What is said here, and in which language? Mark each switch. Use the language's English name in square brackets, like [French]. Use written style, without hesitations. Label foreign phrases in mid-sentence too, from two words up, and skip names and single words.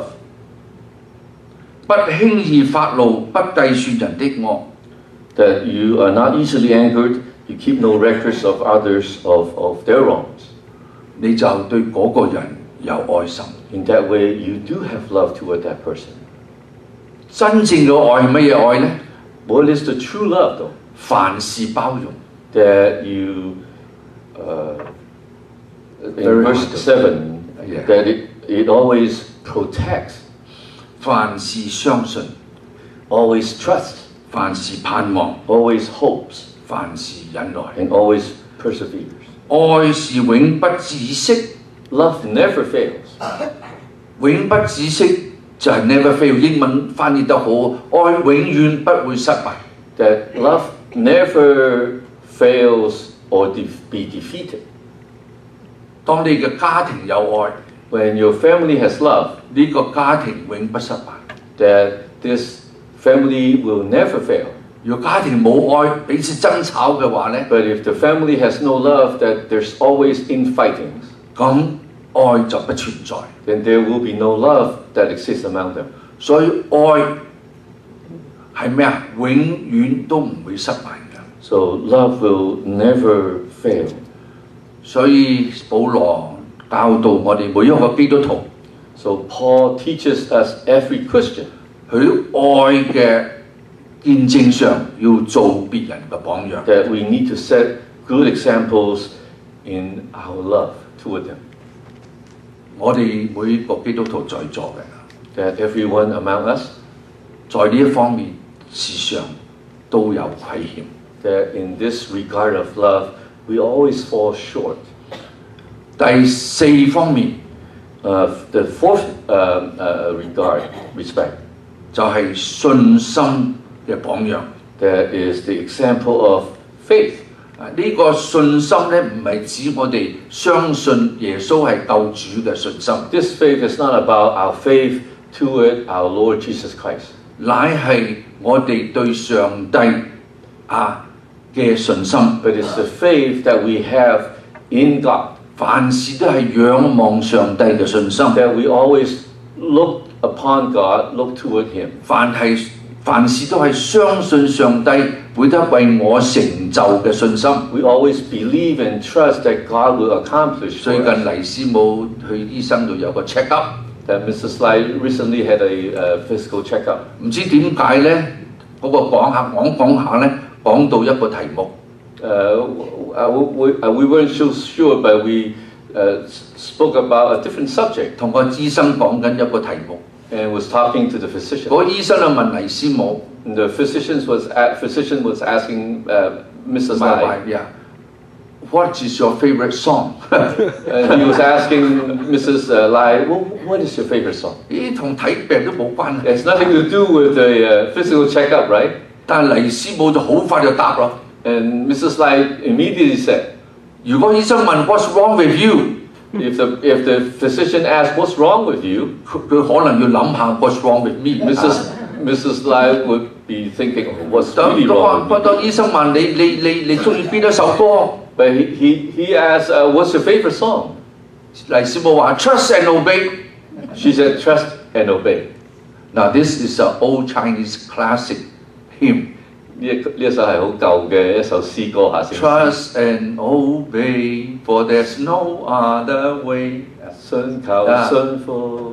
[Cantonese] 不輕易發怒，不計算人的惡， [English] That you are not easily angered, you keep no records of others of their wrongs. [Cantonese] 你就對嗰個人有愛心。 [English] In that way, you do have love toward that person. [Cantonese] 真正嘅愛係乜嘢愛呢？ [English] What is the true love, though? [Cantonese] 凡事包容。 [English] That you, in Very verse hard to- 7, Yeah. that it always protects, [Cantonese] 凡事相信， [English] always trusts, [Cantonese] 凡事盼望， [English] always hopes, [Cantonese] 凡事忍耐。 [English] and always perseveres. [Cantonese] 愛是永不止息， [English] Love never fails. [Cantonese] 永不止息就係 [English] never fail。 [Cantonese] 英文翻譯得好，愛永遠不會失敗。 [English] That love never fails or be defeated. [Cantonese] 當你嘅家庭有愛， [English] When your family has love, [Cantonese] 呢個家庭永不失敗。 [English] that this family will never fail. [Cantonese] 如果家庭冇愛，彼此爭吵嘅話呢， [English] But if the family has no love, that there's always infightings, [Cantonese] 咁愛就不存在。 [English] then there will be no love that exists among them. [Cantonese] 所以愛係咩啊？永遠都唔會失敗嘅。 [English] So love will never fail. [Cantonese] 所以保羅教導我哋每一個基督徒， [English] So Paul teaches us, every Christian, [Cantonese] 佢愛嘅見證上要做別人嘅榜樣。 [English] that we need to set good examples in our love toward them. [Cantonese] 我哋每個基督徒在座嘅， [English] That everyone among us, [Cantonese] 在呢一方面時常都有虧欠。 [English] that in this regard of love, we always fall short. [Cantonese] 第四方面 [English] The fourth respect, [Cantonese] 就係信心嘅榜樣。 [English] that is the example of faith. [Cantonese] 呢個信心咧，唔係指我哋相信耶穌係救主嘅信心， [English] This faith is not about our faith toward our Lord Jesus Christ, [Cantonese] 乃係我哋對上帝嘅信心。 [English] but it's the faith that we have in God, [Cantonese] 凡事都係仰望上帝嘅信心。 [English] that we always look upon God, look toward Him. [Cantonese] 凡事都係相信上帝會得為我成就嘅信心。 [English] We always believe and trust that God will accomplish [Cantonese] 最 [English] for [Cantonese] 近 [English] us. [Cantonese] 黎師母去醫生度有個 [English] check up， That Mrs. Lai recently had a physical checkup. [Cantonese] 唔知點解咧？嗰、個講下咧，講到一個題目， [English] We weren't so sure, but we spoke about a different subject [Cantonese] 同個醫生講緊一個題目。 [English] and was talking to the physician. [Cantonese] 嗰、個醫生就問黎師母。 [English] And the physician was asking Mrs. My Lai, wife, yeah. What is your favorite song？ And he was asking Mrs. Lai, well, what is your favorite song? [Cantonese] 咦，同睇病都冇關係。 [English] It's nothing to do with the physical checkup, right? [Cantonese] 但係黎師母就好快就答咯。 [English] And Mrs. Lai immediately said, [Cantonese] 如果醫生問 [English] What's wrong with you？ if the physician asked, what's wrong with you? [Cantonese] 佢可能要諗下 [English] What's wrong with me？ Mrs. Lai would be thinking, oh, what's [Cantonese] 當 [English] really wrong with me? [Cantonese] 當醫生問你中意邊一首歌？ [English] But he asked, what's your favorite song? [Cantonese] 黎師母話 [English] Trust and obey。 She said, trust and obey. Now this is an old Chinese classic hymn. [Cantonese] 呢一首係好舊嘅一首詩歌嚇。 [English] Trust and obey, for there's no other way [Cantonese] 信求信服